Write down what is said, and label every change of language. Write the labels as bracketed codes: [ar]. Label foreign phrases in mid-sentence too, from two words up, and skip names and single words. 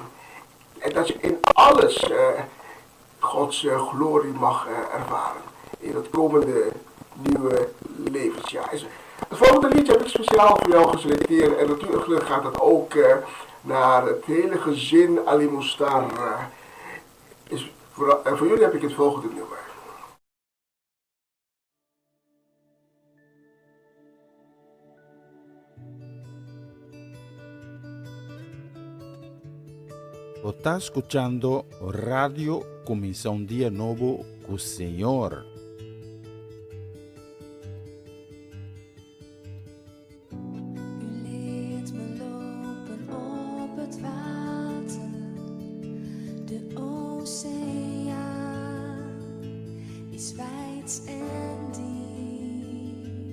[nl] En dat je in alles Gods glorie mag ervaren. In het komende nieuwe levensjaar. Het volgende liedje heb ik speciaal voor jou geselecteerd. En natuurlijk gaat het ook naar het hele gezin Alimustar. Voor jullie heb ik het volgende nummer. [es] Está escuchando Radio Comisión Día Novo con el Señor. [nl] U leert me lopen op het water, de oceaan is wijd en diep.